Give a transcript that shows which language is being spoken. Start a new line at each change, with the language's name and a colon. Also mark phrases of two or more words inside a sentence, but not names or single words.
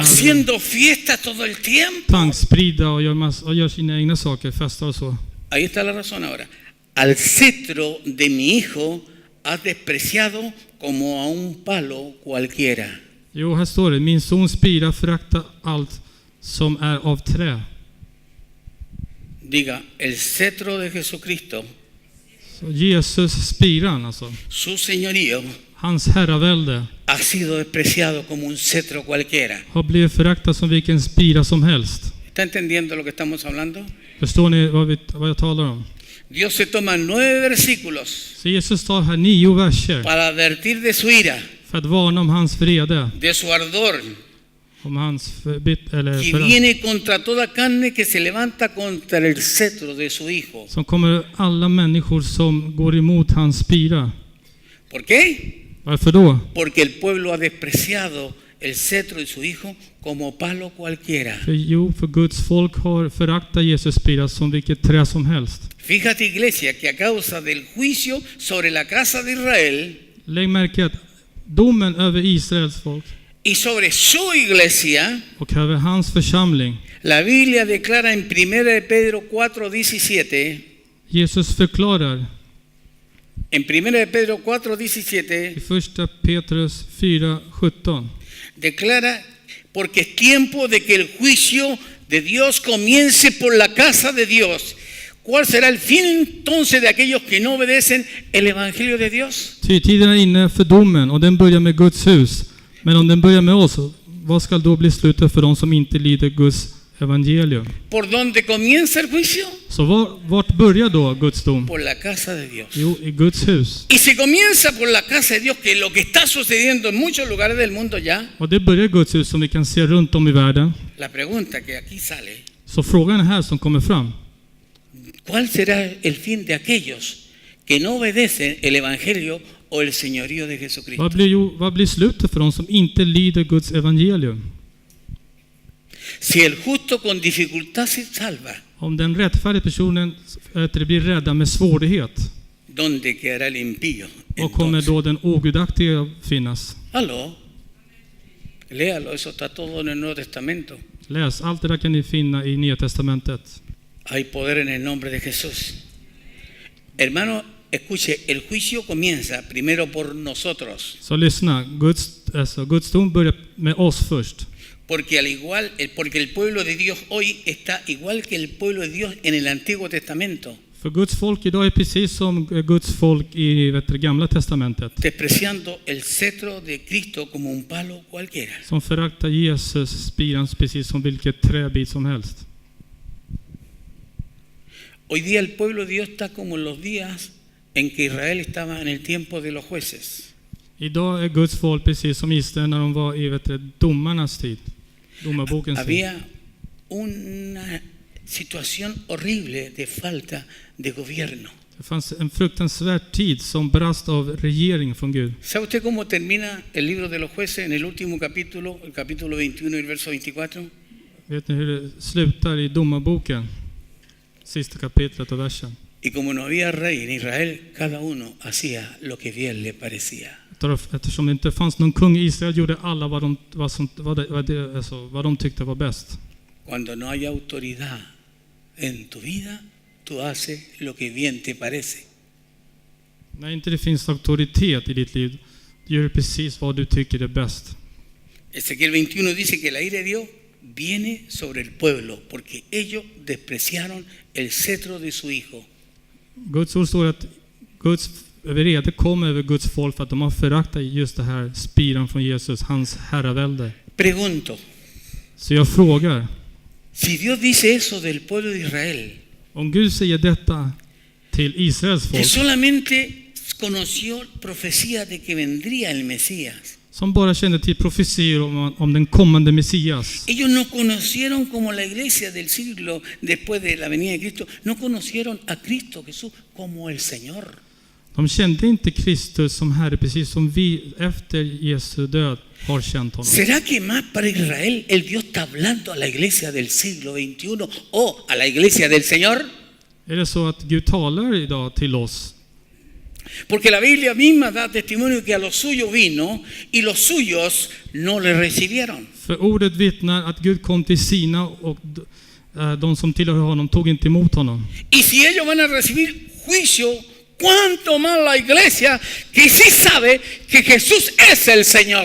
Spanish: Haciendo fiesta todo el tiempo.
Swedish: Tankspridda och gör sina egna saker, festar och så.
Spanish: Ahí está la razón ahora. Al cetro de mi hijo has despreciado como a un palo cualquiera.
Swedish: Jo, här står det. Min son spira förakta allt som är av trä.
Spanish: Diga, el cetro de Jesucristo,
Swedish: Så Jesus spiran alltså.
Spanish: su señorío,
Swedish: Hans herravälde
Spanish: ha sido despreciado como un cetro cualquiera.
Swedish: har blivit föraktat som vilken spira som helst.
Spanish: ¿Está entendiendo lo que estamos hablando?
Swedish: Förstår ni vad jag talar om?
Spanish: Dios se toma 9 versículos
Swedish: Så Jesus tar här 9 verser
Spanish: para advertir de su ira,
Swedish: för att varna om hans vrede,
Spanish: de su ardor,
Swedish: om hans
Spanish: que viene contra toda carne que se levanta contra el cetro de su hijo.
Swedish: som kommer alla människor som går emot hans spira.
Spanish: ¿Por qué?
Swedish: Varför då?
Spanish: Porque el pueblo ha despreciado el cetro de su hijo como palo cualquiera.
Swedish: För Guds folk har föraktat Jesus spira som vilket trä som helst.
Spanish: Fíjate, iglesia, que a causa del juicio sobre la casa de Israel,
Swedish: Lägg märke att domen över Israels folk
Spanish: y sobre su iglesia,
Swedish: och över hans församling,
Spanish: la Biblia declara en 1 Pedro 4:17,
Swedish: Jesus förklarar
Spanish: en 1 Pedro 4:17,
Swedish: i första Petrus 4:17.
Spanish: declara, porque es tiempo de que el juicio de Dios comience por la casa de Dios. ¿Cuál será el fin entonces de aquellos que no obedecen el evangelio de Dios?
Swedish: Ty tiden är inne för domen och den börjar med Guds hus. Men om den börjar med oss, vad ska då bli slutet för de som inte lyder Guds evangelium.
Spanish: ¿Por dónde comienza el juicio?
Swedish: Så vart börjar då Guds dom?
Spanish: Por la casa de Dios.
Swedish: Jo, i Guds hus.
Spanish: Y si comienza por la casa de Dios, que es lo que está sucediendo en muchos lugares del mundo ya,
Swedish: Och det börjar i Guds hus som vi kan se runt om i världen.
Spanish: la pregunta que aquí sale,
Swedish: Så frågan här som kommer fram.
Spanish: ¿cuál será el fin de aquellos que no obedecen el evangelio o el señorío de Jesucristo?
Swedish: Vad blir slutet för de som inte lyder Guds evangelium?
Spanish: Si el justo con dificultad se salva,
Swedish: Om den rättfärdiga personen blir räddad med svårighet,
Spanish: ¿dónde quedará el impío?
Swedish: och kommer
Spanish: Entonces,
Swedish: då den ogudaktiga finnas?
Spanish: aló, léalo, eso está todo en el Nuevo Testamento.
Swedish: Läs, allt det där kan ni finna i Nya Testamentet.
Spanish: Hay poder en el nombre de Jesús. Hermano, escuche, el juicio comienza primero por nosotros,
Swedish: Så lyssna, Guds dom börjar med oss först.
Spanish: porque porque el pueblo de Dios hoy está igual que el pueblo de Dios en el Antiguo Testamento,
Swedish: För Guds folk idag är precis som Guds folk i Gamla Testamentet.
Spanish: despreciando el cetro de Cristo como un palo cualquiera.
Swedish: Som föraktar Jesus spiran precis som vilket träbit som helst.
Spanish: Hoy día el pueblo de Dios está como en los días en que Israel estaba en el tiempo de los jueces.
Swedish: Idag är Guds folk precis som Israel när de var i domarnas tid. Domarbokens tid.
Spanish: Había una situación horrible de falta de gobierno.
Swedish: Det fanns en fruktansvärd tid som brast av regering från Gud.
Spanish: ¿Sabe usted cómo termina el libro de los jueces en el último capítulo, el capítulo 21 y el verso 24?
Swedish: Vet ni hur det slutar i domarboken? Sista kapitlet och versen.
Spanish: Y como no había rey en Israel, cada uno hacía lo que bien le parecía.
Swedish: Eftersom det inte fanns någon kung i Israel gjorde alla vad de tyckte var bäst.
Spanish: Cuando no hay autoridad en tu vida, tú haces lo que bien te parece.
Swedish: När inte det finns auktoritet i ditt liv, gör du precis vad du tycker är bäst.
Spanish: Ezequiel 21 dice que la ira de Dios viene sobre el pueblo, porque ellos despreciaron el cetro de su hijo.
Swedish: Guds ord står att Guds vrede kommer över Guds folk för att de har föraktat just det här spiran från Jesus, hans herravälde.
Spanish: Pregunto,
Swedish: Så jag frågar,
Spanish: si Dios dice eso del pueblo de Israel,
Swedish: om Gud säger detta till Israels
Spanish: que
Swedish: folk,
Spanish: solamente conoció profecía de que vendría el Mesías,
Swedish: som bara kände till profetior om den kommande Messias.
Spanish: ellos no conocieron como la iglesia del siglo después de la venida de Cristo, no conocieron a Cristo Jesús como el Señor.
Swedish: De kände inte Kristus som Herre, precis som vi efter Jesu död har känt honom.
Spanish: ¿Será que más para Israel el Dios está hablando a la iglesia del siglo XXI o a la iglesia del Señor?
Swedish: Är det så att Gud talar idag till oss?
Spanish: Porque la Biblia misma da testimonio que a los suyos vino y los suyos no le recibieron.
Swedish: För ordet vittnar att Gud kom till sina och de som tillhör honom tog inte emot honom.
Spanish: Y si ellos van a recibir juicio, ¿cuánto más la iglesia que sí sabe que Jesús es el Señor?